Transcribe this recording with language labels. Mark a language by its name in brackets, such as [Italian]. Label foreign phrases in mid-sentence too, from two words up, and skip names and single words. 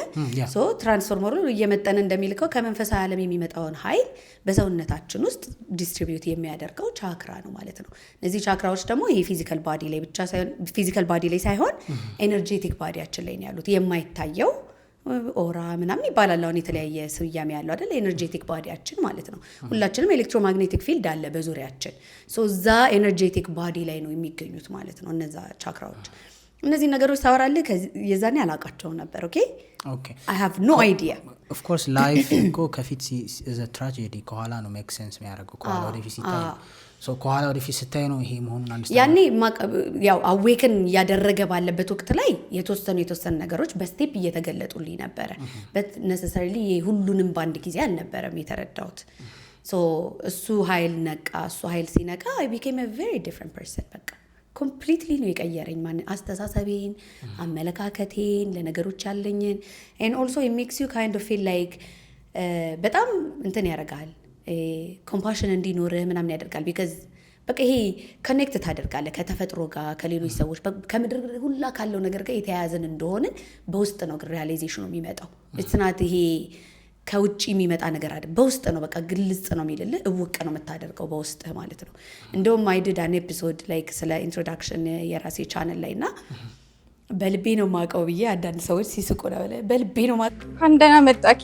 [Amharic] ሶ ትራንስፎርመሩ እየመጠነ እንደሚልከው ከመንፈሳዊ ዓለም የሚመጣውን ኃይል በሰውነታችን ውስጥ ዲስትሪቢዩት የሚያደርገው ቻክራ ነው ማለት ነው። እነዚህ ቻክራዎች ደግሞ ይሄ [English] physical body [Amharic] ላይ ብቻ ሳይሆን [English] physical body [Amharic] ላይ ሳይሆን ኤነርጄቲክ ባዲያችን ላይ ነው ያሉት የማይታየው ኦራ ምናምን ይባላል። አሁን የተለያየ ስያሜ ያለው አይደል? ኤነርጄቲክ ባዲያችን ማለት ነው። ሁላችንም [English] electromagnetic field [Amharic] አለ በዙሪያችን። [English] so the energetic body [Amharic] ላይ ነው የሚገኙት ማለት ነው እነዛ ቻክራዎች። እነዚህ ነገሮች ታወራለህ የዛኔ አላውቃቸውም ነበር። [English] okay I have no idea of course life [Amharic] እኮ ከፊት [English] is a tragedy [Amharic] ከኋላ ነው [English] make sense [Amharic] የሚያደርገው ከኋላ ወደፊት ሲታይ ሶ ከኋላ ወደፊት ሲታይ ነው ይሄ መሆኑን አንስተን ያኔ ያው አዌክን ያደረገ ባለበት ወቅት ላይ የተወሰኑ ነገሮች በስቴፕ እየተገለጡልኝ ነበር [English] but necessarily [Amharic] ሁሉንም ባንድ ጊዜ አልነበረም የተረዳሁት። ሶ እሱ ኃይል ነቃ። እሱ ኃይል ሲነቃ [English] I became a very different person [Amharic] በቃ ኮምፕሊትሊ ነው የቀየረኝ አስተሳሰቤን፣ አመለካከቴን፣ ለነገሮች ያለኝን [English] and also it makes you kind of feel like [Amharic] በጣም እንትን ያደርጋል ኮምፓሽን እንዲኖርህ ምናምን ያደርጋል። because በቃ ይሄ ኮኔክት ታደርጋለህ ከተፈጥሮ ጋር ከሌሎች ሰዎች ከምድር ሁላ ካለው ነገር ጋር የተያያዘን እንደሆነ በውስጥ ነው ሪያላይዜሽኑ የሚመጣው። [English] it's not [Amharic] ይሄ ከውጪ የሚመጣ ነገር አይደል በውስጥ ነው በቃ ግልጽ ነው የሚልልህ እውቅ ነው የምታደርገው በውስጥ ማለት ነው እንደውም [English] I did an episode like [Amharic] ስለ ኢንትሮዳክሽን የራሴ ቻናል ላይና በልቤ ነው ማቀው ብዬ አንዳንድ ሰዎች ሲስቁ ነው በልቤ ነው ማቀው አንደና መጣቂ